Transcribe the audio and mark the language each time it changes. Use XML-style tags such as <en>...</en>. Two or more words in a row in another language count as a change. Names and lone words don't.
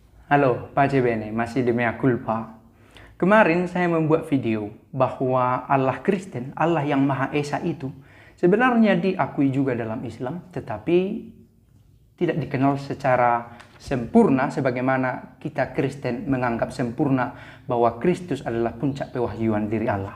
<it>Halo, Pace Bene,</it> <id>masih di</id> <la>mea culpa.</la> <id>Kemarin saya membuat video bahwa Allah Kristen, Allah yang Maha Esa itu, sebenarnya diakui juga dalam Islam, tetapi tidak dikenal secara sempurna sebagaimana kita Kristen menganggap sempurna bahwa Kristus adalah puncak pewahyuan diri Allah.</id>